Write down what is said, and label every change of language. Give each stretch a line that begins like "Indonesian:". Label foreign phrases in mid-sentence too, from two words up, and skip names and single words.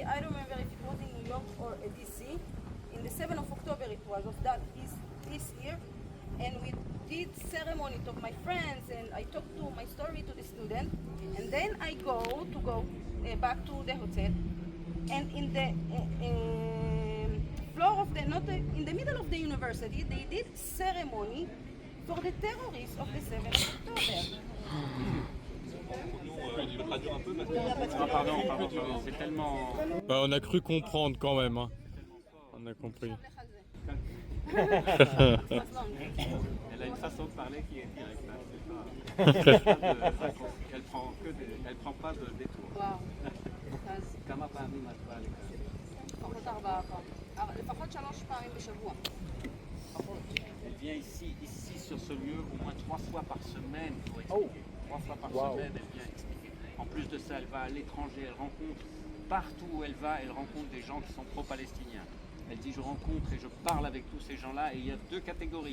English: I don't remember if it was in New York or DC. In the 7th of October it was of that this year, and we did ceremony to my friends, and I talked to my story to the student, and then I go back to the hotel, and in the floor of in the middle of the university, they did ceremony for the terrorists of the 7th of October.
French: Pardon, c'est tellement... Bah, on a cru comprendre quand même, hein. On a compris. Elle a une façon de parler qui est directe. Elle prend pas de détour.
Hebrew: כמה פעמים את באה לכאן? לפחות 4 פעמים. לפחות 3 פעמים בשבוע.
French: Elle vient ici sur ce lieu au moins 3 fois par semaine pour expliquer. 3 fois par semaine, elle vient expliquer. En plus de ça, elle va à l'étranger, elle rencontre, partout où elle va, elle rencontre des gens qui sont pro-palestiniens. Elle dit je rencontre et je parle avec tous ces gens-là et il y a deux catégories.